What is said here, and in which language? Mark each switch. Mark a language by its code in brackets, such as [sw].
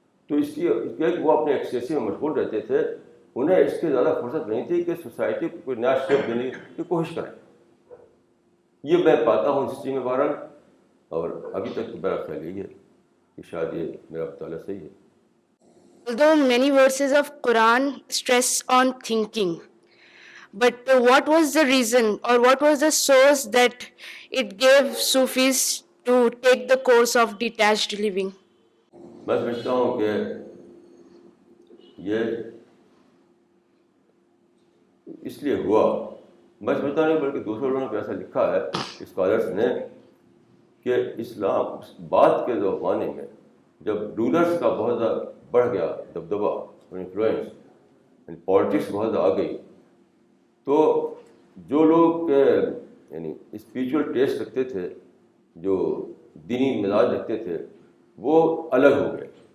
[ur] تو اس لیے کہ وہ اپنے ایکسیسی میں مشغول رہتے تھے، انہیں اس کی زیادہ فرصت نہیں تھی کہ سوسائٹی کو کوئی نیا شیپ دینے کی کوشش کریں. یہ میں پاتا ہوں ہسٹری میں بہرحال، اور ابھی تک میرا خیال یہی ہے کہ شاید یہ میرا مطالعہ صحیح ہے. [en] Although many verses of Quran stress on thinking, but what was the reason or what was the source that it gave Sufis to take the course of detached living? [ur] میں سمجھتا ہوں کہ یہ اس لیے ہوا، میں سمجھتا نہیں بلکہ دوسرے لوگوں نے ایسا لکھا ہے اسکالرس نے، کہ اسلام بعد کے زمانے میں جب رولرس کا بہت زیادہ بڑھ گیا دبدبہ اور انفلوئنس، پالیٹکس بہت زیادہ آ گئی، تو جو لوگ یعنی اسپریچول ٹیسٹ رکھتے تھے، جو دینی مزاج رکھتے تھے، وہ الگ ہو گئے.